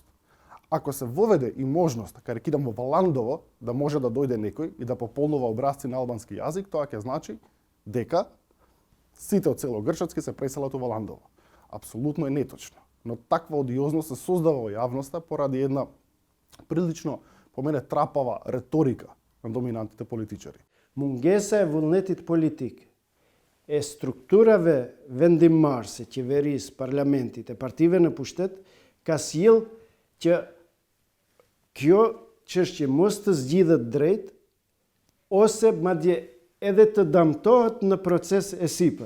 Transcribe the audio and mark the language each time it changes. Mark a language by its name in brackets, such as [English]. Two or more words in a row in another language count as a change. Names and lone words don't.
[Macedonian] Ако се воведе и можност, карикидам во Валандово, да може да дојде некој и да пополнува образци на албански јазик, тоа ќе значи дека сите од село Грчацки се преселат у Валандово. Апсолутно е неточно. Но таква одиозност се создава во јавноста поради една прилично, по мене, трапава реторика на доминантните политичари. [Albanian] Mungesa e vullnetit politik e strukturave vendimmarse, qeverisë, parlamentite, partive në pushtet, ka sjell që kjo çështje mos të zgjidhet drejt ose madje edhe të damtohet në proces e sipër.